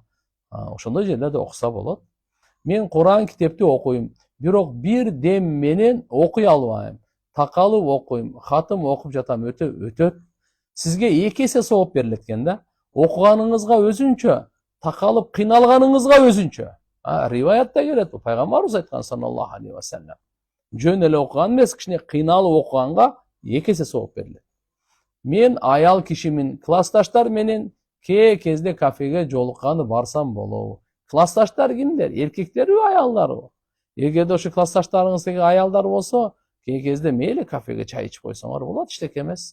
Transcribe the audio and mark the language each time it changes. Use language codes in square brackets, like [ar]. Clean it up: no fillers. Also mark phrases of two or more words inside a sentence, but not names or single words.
[ky] Ошондой жерлерде окуса болот. Мен Куран китепти окуйм, бирок бир дем менен окуй албайм. Такалып окуйм, хатым окуп жатам, өтөт. Сизге 2 эсе сооп берилет экен да. Окуганыңызга өзүнчө, такалып кыйналганыңызга өзүнчө. Риваятта келет, пайгамбарыбыз айткан [ar] صلى الله عليه وسلم. [ky] Жөн эле окуган эмес, кичине кыйналып окуганга 2 эсе сооп берилет. Мен аял кишимин, классташтар менен кээ кезде кафеге жолукканы барсам болобу? Классташтар кимдер? Эркектерби, аялдарбы? Эгерде ошо классташтарыңыздагы аялдар болсо, кээ кезде мейли кафеге чай ичип койсоңор болот, иштеке эмес.